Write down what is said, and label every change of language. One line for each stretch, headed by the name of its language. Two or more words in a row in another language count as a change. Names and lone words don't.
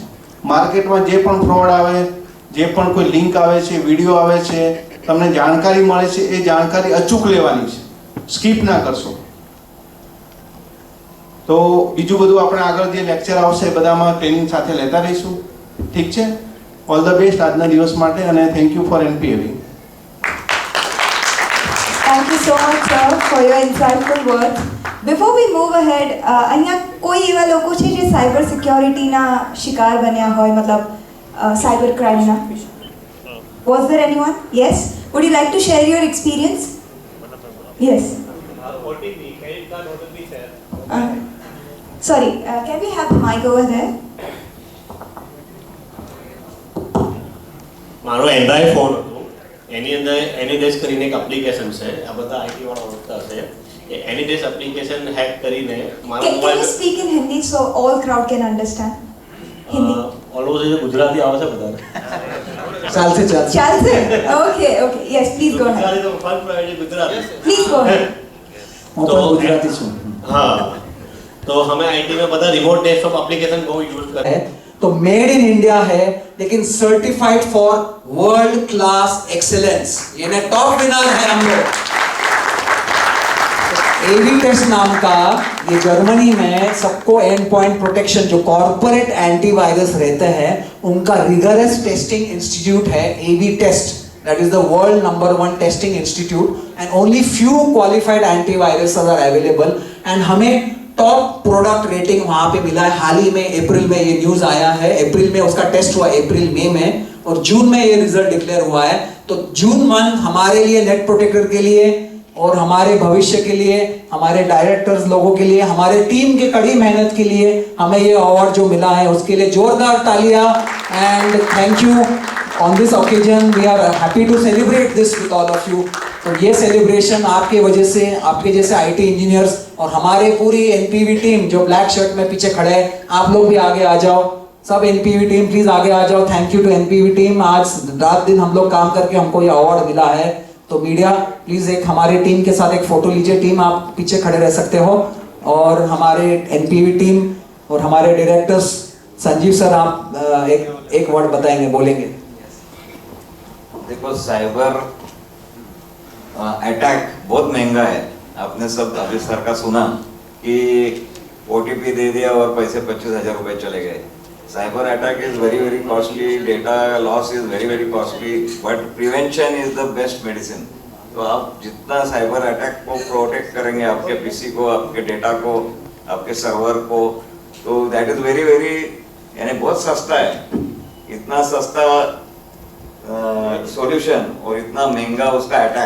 Gujarati: માર્કેટમાં જે પણ ફ્રોડ આવે, જે પણ કોઈ લિંક આવે છે, વિડીયો આવે છે, તમને જાણકારી મળે છે, એ જાણકારી અચૂક લેવાની છે, સ્કીપ ના કરશો. તો બીજું બધું આપણે આગળ જે લેક્ચર આવશે બધામાં ટ્રેનિંગ સાથે લેતા રહીશું. ઠીક છે,
English: all the best
Gujarati: આજના દિવસ માટે અને
English: thank you for NPAV. Thank you so much, sir, for your insightful words. Before we move ahead,
Gujarati: અહીંયા કોઈ એવા લોકો છે જે
English: cyber securityના
Gujarati: શિકાર બન્યા હોય, મતલબ
English: cyber crimeના? Was there anyone? Yes. Would you like to share your experience? Yes. OTP, credit card OTP, sir. Sorry, can we have the mic over there?
Gujarati: મારો એન્ડ્રોઈડ ફોન હતો, એની અંદર એનીડેસ કરીને એક એપ્લિકેશન છે, આ બધા IT વાળા ઓળખતા હશે. એ એનીડેસ એપ્લિકેશન હેક કરીને મારો
English: Can you
Gujarati: મોબાઈલ
English: speak in Hindi so all crowd can understand? Hindi.
Gujarati: ઓલમોસ્ટ જે ગુજરાતી આવે છે બધાને. ચાલશે ચાલશે. ચાલશે? Okay, okay. Yes, please go ahead. ગુજરાતી તો
English: first priority
Gujarati: ગુજરાતી. Please go ahead. હું પણ ગુજરાતી છું. હા, તો અમે
Hindi: IT में બધા
English: remote desktop application
Hindi: बहुत यूज करते है हैं. तो
English: made in India
Hindi: है, लेकिन
English: certified for world class excellence.
Hindi: ये ना
English: top winner
Hindi: है हम लोग. एवी टेस्ट नाम का ये जर्मनी में सबको
English: end point protection
Hindi: जो
English: corporate antivirus
Hindi: रहते हैं उनका
English: rigorous testing institute
Hindi: है एवी टेस्ट.
English: That is the world #1 testing institute and only few qualified antiviruses are available.
Hindi: And हमें
English: top product rating
Hindi: वहाँ पे मिला है. हाल ही में अप्रैल में ये न्यूज़ आया है. अप्रैल में उसका टेस्ट हुआ, अप्रैल मई में, और जून में ये
English: result declare
Hindi: हुआ है. तो जून मंथ हमारे लिए नेट प्रोटेक्टर के लिए और हमारे भविष्य के लिए, हमारे डायरेक्टर्स लोगों के लिए, हमारे टीम के कड़ी मेहनत के लिए हमें ये अवार्ड जो मिला है उसके लिए जोरदार तालियां.
English: and thank you. On this occasion we are happy to celebrate this with all of you.
Hindi: तो ये सेलिब्रेशन आपके वजह से, आपके जैसे
English: IT engineers
Hindi: और हमारे पूरी NPV टीम जो
English: black shirt
Hindi: में पीछे खड़े हैं, आप लोग भी आगे आ जाओ. सब NPV टीम प्लीज आगे आ जाओ.
English: thank you to NPV team.
Hindi: आज रात दिन हम लोग काम करके हमको ये अवार्ड मिला है. तो मीडिया प्लीज एक हमारी टीम के साथ एक फोटो लीजिए. टीम आप पीछे खड़े रह सकते हो. और हमारे NPV टीम और हमारे डायरेक्टर्स संजीव सर, आप एक वर्ड बताएंगे, बोलेंगे. देखो,
English: cyber attack
Hindi: बहुत महंगा है. आपने सब अभी सर का सुना कि OTP दे दिया और पैसे 25,000 रुपए चले गए.
English: cyber attack is very very costly. data loss is very very costly, but prevention is the best medicine.
Hindi: तो आप जितना
English: cyber attack
Hindi: को प्रोटेक्ट करेंगे, आपके पीसी को, आपके डेटा को, आपके सर्वर को, तो
English: that is very very,
Hindi: यानी बहुत सस्ता है. इतना सस्ता सॉल्यूशन और इतना महंगा उसका अटैक.